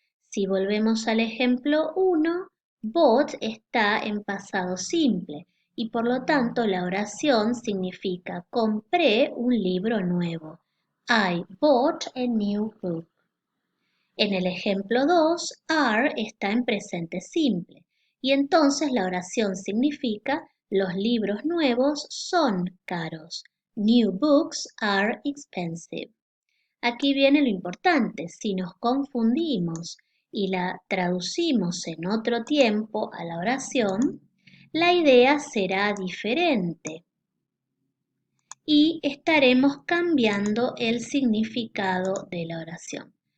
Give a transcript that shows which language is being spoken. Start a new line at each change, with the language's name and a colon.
Spanish: Si volvemos al ejemplo 1, bought está en pasado simple y por lo tanto la oración significa compré un libro nuevo.
English: I bought a new book.
Spanish: En el ejemplo 2, are está en presente simple y entonces la oración significa los libros nuevos son caros.
English: New books are expensive.
Spanish: Aquí viene lo importante, si nos confundimos y la traducimos en otro tiempo a la oración, la idea será diferente y estaremos cambiando el significado de la oración.